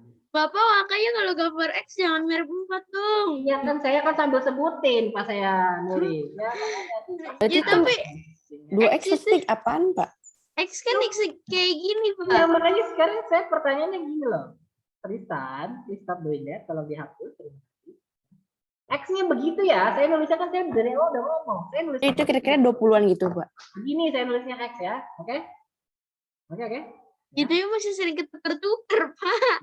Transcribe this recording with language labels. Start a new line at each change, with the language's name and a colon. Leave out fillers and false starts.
Indonesian: Bapak, makanya kalau gambar X jangan mirip 4 dong. Iya kan saya kan sambil sebutin pas saya nulis. Ya, berarti Ya, tapi 2X pasti apaan Pak? X kan X kayak gini, ya, makanya sekarang saya pertanyaannya gini loh.
English: Tristan, please stop doing that
Indonesian: kalau dihapus. X-nya begitu ya, saya nulisnya kan saya dari awal udah ngomong. Saya nulis Itu kira-kira 20-an gitu Pak. begini, saya nulisnya X ya, oke? Oke. Itu ya masih sering ketukar, Pak.